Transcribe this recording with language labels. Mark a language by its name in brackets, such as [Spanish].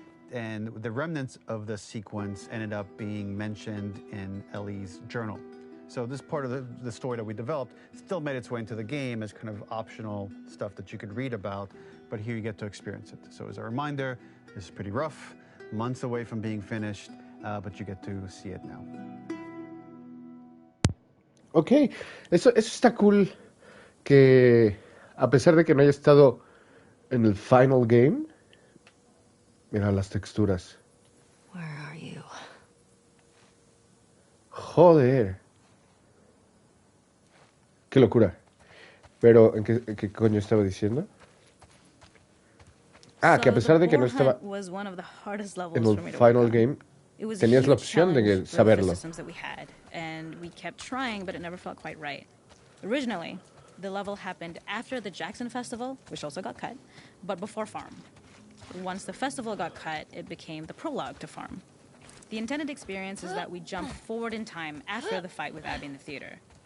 [English] And the remnants of the sequence ended up being mentioned in Ellie's journal. So this part of the story that we developed still made its way into the game as kind of optional stuff that you could read about, but here you get to experience it. So as a reminder, this is pretty rough, months away from being finished, but you get to see it now. [Spanish] Ok, eso está cool, que a pesar de que no haya estado en el final game, mira las texturas. [English] Where are you? [Spanish] Joder. Qué locura. Pero, ¿en qué coño estaba diciendo? Ah, que a pesar de que no estaba en el final game, tenías la opción de saberlo. [English] And we kept trying, but it never felt quite right. Originally, the level happened after the Jackson Festival, which also got cut, but before Farm. Once the festival got cut, it became the prologue to Farm. The intended experience is that we jump forward in time after the fight with Abby in the theater.